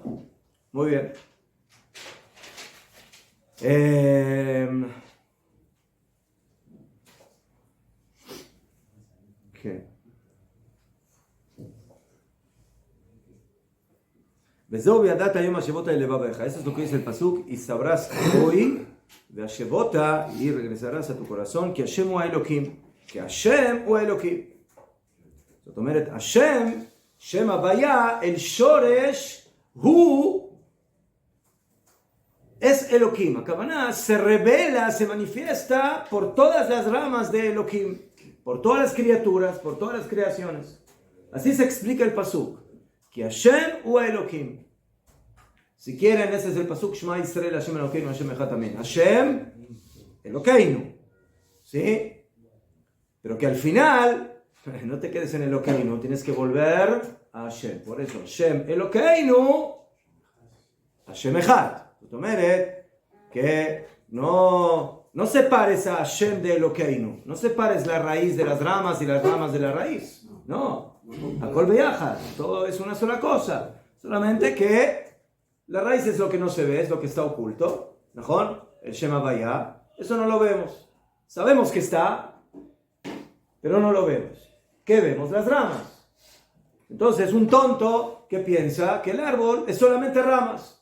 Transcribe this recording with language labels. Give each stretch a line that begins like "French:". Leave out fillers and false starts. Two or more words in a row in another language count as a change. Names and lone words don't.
Spanish: Muy bien. ¿Qué? Eso es lo que dice el pasuk, y sabrás hoy, y regresarás a tu corazón, que
Hebrew: השם הוא אלהים,
Spanish: que
Hebrew: השם הוא אלהים. זאת אומרת,
Spanish: Hashem,
Hebrew: שם הויה,
Spanish: el Shoresh, hu, es Elohim. הכוונה se revela, se manifiesta por todas las ramas de Elohim, por todas las criaturas, por todas las creaciones. Así se explica el pasuk. Que
Hebrew: השם הוא אלהים.
Spanish: Si quieren, ese es el pasuk
Hebrew: שמע ישראל השם אלוקינו השם אחד אמן. השם אלוקינו.
Spanish: ¿Sí? Pero que al final, no te quedes en Elokeinu, tienes que volver a Hashem. Por eso,
Hebrew: השם אלוקינו השם אחד.
Spanish: Que no separes a Hashem de Elokeinu. No separes la raíz de las ramas y las ramas de la raíz. No.
Hebrew: הכל ביחד.
Spanish: Todo es una sola cosa. Solamente que la raíz es lo que no se ve, es lo que está oculto. ¿No? El
Hebrew: שם הויה.
Spanish: Eso no lo vemos. Sabemos que está, pero no lo vemos. ¿Qué vemos? Las ramas. Entonces, un tonto que piensa que el árbol es solamente ramas.